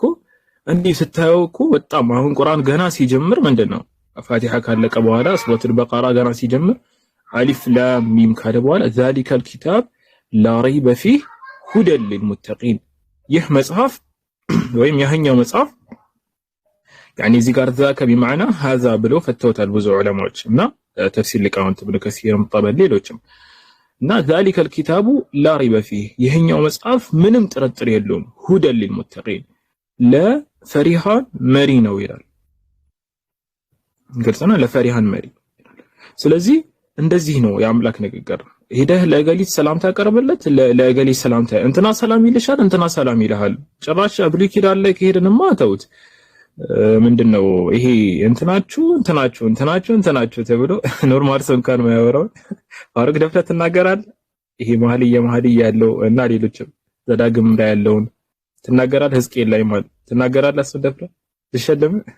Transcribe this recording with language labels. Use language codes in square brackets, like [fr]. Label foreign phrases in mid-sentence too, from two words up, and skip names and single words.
[am] እንዲህ ስታየው እኮ በጣም አሁን ቁርአን ገና ሲጀምር ምንድነው ፋቲሃ ካለቀ በኋላ ሱረቱል በቀራ ገና ሲጀምር [ar] ألف لام ميم [am] ካለ በኋላ [ar] ذلك الكتاب لا ريب فيه هدى للمتقين [am] ይህ መጽሐፍ ወይም ያህኛው መጽሐፍ يعني እዚህ ጋር [ar] ذاك بمعنى هذا [am] ብለው ፈተውታል ብዙ ዑለማዎች እና ተፍሲር ሊቃውንት ብለው ከሲርም ጠበል ሌሎችም እና [ar] ذلك الكتاب لا ريب فيه [am] ይህኛው መጽሐፍ ምንም ጥርጥር የለውም [ar] هدى للمتقين [am] ለፈሪሃን መሪ ነው ይላል። ግልጽና ለፈሪሃን መሪ። ስለዚህ እንደዚህ ነው የአምላክ ንግግር። ሄደህ ለገሊት ሰላምታ አቀርብለት፣ ለገሊት ሰላምታ እንትና ሰላም ይልሻል፣ እንትና ሰላም ይልሃል። ጭራሽ ብሉይ ኪዳን ላይ ከሄድንማ ተውት። ምንድነው ይሄ እንትናችሁ ተብሎ ኖርማል ሰው እንኳን ማያወራው ፋሩቅ ደፍረህ ትናገራለህ። ይሄ መኃልየ ያለው እና ሌሎችም ዘዳግም ላይ ያለውን ትናገራለህ። ሕዝቅኤል ላይ ማለት ትናገራለህ። እሱ ደፍረህ ትሸለም